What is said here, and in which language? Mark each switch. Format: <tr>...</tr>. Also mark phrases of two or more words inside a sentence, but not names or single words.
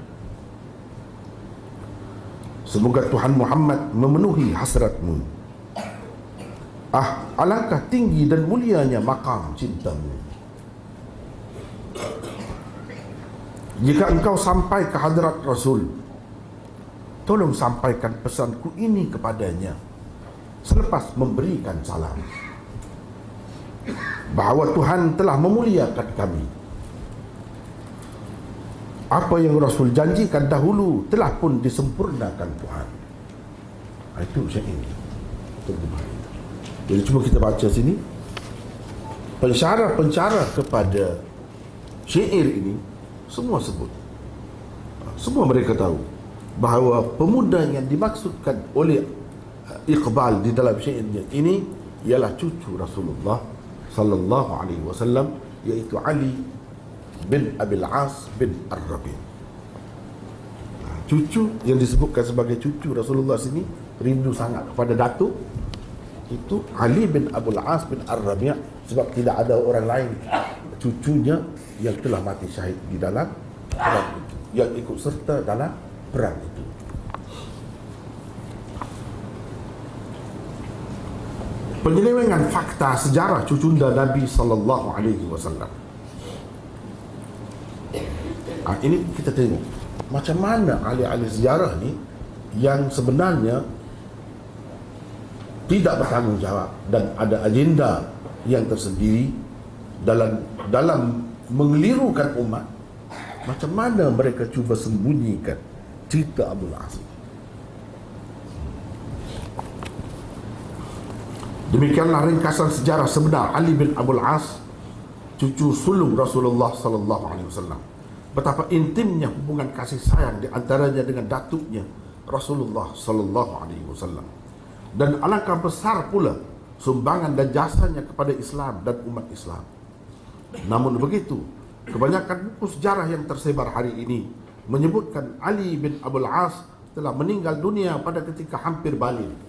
<ms>Semoga Tuhan Muhammad memenuhi hasratmu. Ah, alangkah tinggi dan mulianya makam cintamu. Jika engkau sampai ke hadrat Rasul, tolong sampaikan pesanku ini kepadanya selepas memberikan salam, bahawa Tuhan telah memuliakan kami. Apa yang Rasul janjikan dahulu telah pun disempurnakan Tuhan. Itu syair. Jadi cuma kita baca sini, pensyarah-pensyarah kepada syair ini semua sebut, semua mereka tahu bahawa pemuda yang dimaksudkan oleh Iqbal di dalam syairnya ini ialah cucu Rasulullah</ms> <ar>صلى الله عليه وسلم,</ar> <ms>iaitu Ali bin Abil As bin Ar-Rabi'. Cucu yang disebutkan sebagai cucu Rasulullah sini rindu sangat kepada datuk itu Ali bin Abul As bin Ar-Rabi', sebab tidak ada orang lain cucunya yang telah mati syahid di dalam perang itu, yang ikut serta dalam perang itu. Penyelewengan fakta sejarah cucunda Nabi</ms> <ar>صلى الله عليه وسلم.</ar> <ms>Ini kita tengok macam mana ahli-ahli sejarah ni yang sebenarnya tidak bertanggungjawab dan ada agenda yang tersendiri dalam mengelirukan umat. Macam mana mereka cuba sembunyikan cerita Abul As. Demikianlah ringkasan sejarah sebenar Ali bin Abul As, cucu sulung Rasulullah</ms> <ar>صلى الله عليه وسلم.</ar> <ms>Betapa intimnya hubungan kasih sayang di antaranya dengan datuknya Rasulullah</ms> <ar>صلى الله عليه وسلم.</ar> <ms>Dan alangkah besar pula sumbangan dan jasanya kepada Islam dan umat Islam. Namun begitu, kebanyakan buku sejarah yang tersebar hari ini menyebutkan Ali bin Abul As telah meninggal dunia pada ketika hampir balik.</ms>